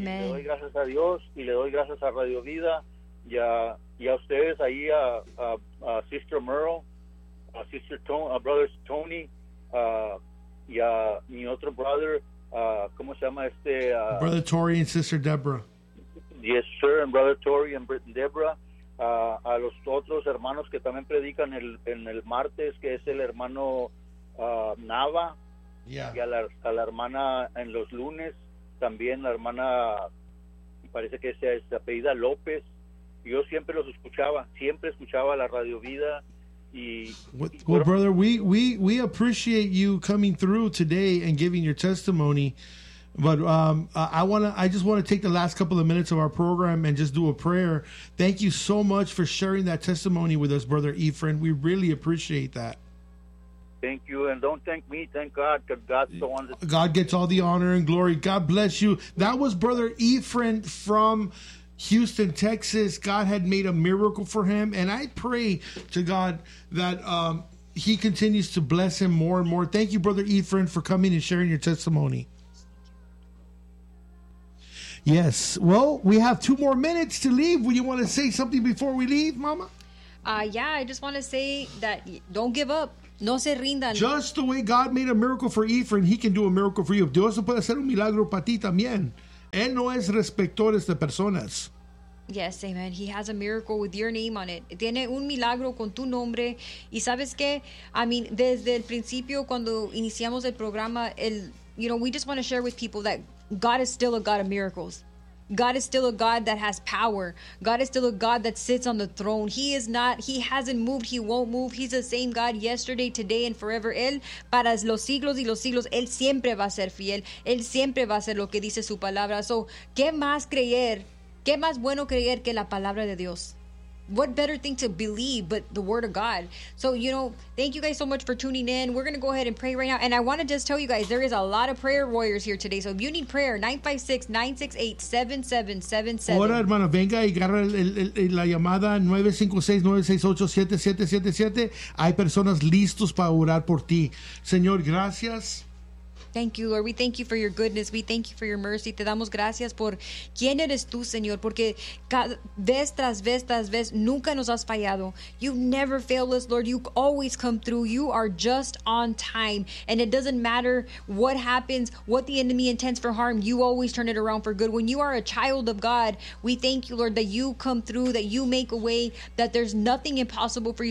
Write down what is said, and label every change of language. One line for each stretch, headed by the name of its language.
Spanish: Y le doy gracias a Dios y le doy gracias a Radio Vida. Y a ustedes ahí, a Sister Merle, a Sister Tony, a Brother Tony, y a mi otro brother, ¿cómo se llama este?
English: Brother Tori and Sister Deborah. Yes, sir, and Brother Tori and Brother Deborah.
Spanish: A los otros hermanos que también predican en el martes, que es el hermano Nava.
English: Yeah.
Spanish: Y a la hermana en los lunes, también la hermana, parece que sea esta apellida López. Yo siempre los escuchaba, la Radio Vida y
English: well, brother, we appreciate you coming through today and giving your testimony, but I just want to take the last couple of minutes of our program and just do a prayer. Thank you so much for sharing that testimony with us, brother Ephraim. We really appreciate that. Thank you, and don't thank me. Thank God, because God's the one that God gets all the honor and glory. God bless you. That was brother Ephraim from Houston, Texas. God had made a miracle for him, and I pray to God that he continues to bless him more and more. Thank you, Brother Ephraim, for coming and sharing your testimony. Yes. Well, we have two more minutes to leave. Would you want to say something before we leave, Mama? Yeah, I just want to say that don't give up.
Spanish: No se rindan.
English: Just the way God made a miracle for Ephraim, he can do a miracle for you.
Spanish: Dios puede hacer un milagro para ti también. Él no es respetor de personas.
English: Yes, amen. He has a miracle with your name on it.
Spanish: Tiene un milagro con tu nombre.
English: Y sabes qué? I mean, desde el principio, cuando iniciamos el programa, you know, we just want to share with people that God is still a God of miracles. God is still a God that has power. God is still a God that sits on the throne. He is not, he hasn't moved, he won't move. He's the same God yesterday, today, and forever.
Spanish: Él, para los siglos y los siglos, Él siempre va a ser fiel. Él siempre va a ser lo que dice su palabra. So, ¿qué más creer? ¿Qué más bueno creer que la palabra de Dios?
English: What better thing to believe but the word of God? So, you know, thank you guys so much for tuning in. We're going to go ahead and pray right now. And I want to just tell you guys, there is a lot of prayer warriors here today. So if you need prayer, 956-968-7777.
Spanish: Ahora, hermano, venga y agarra la llamada 956-968-7777. Hay personas listos para orar por ti. Señor, gracias.
English: Thank you, Lord. We thank you for your goodness. We thank you for your mercy.
Spanish: Te damos gracias por quién eres tú, Señor, porque vez tras vez tras vez nunca nos has fallado.
English: You've never failed us, Lord. You always come through. You are just on time. And it doesn't matter what happens, what the enemy intends for harm, you always turn it around for good. When you are a child of God, we thank you, Lord, that you come through, that you make a way, that there's nothing impossible for you.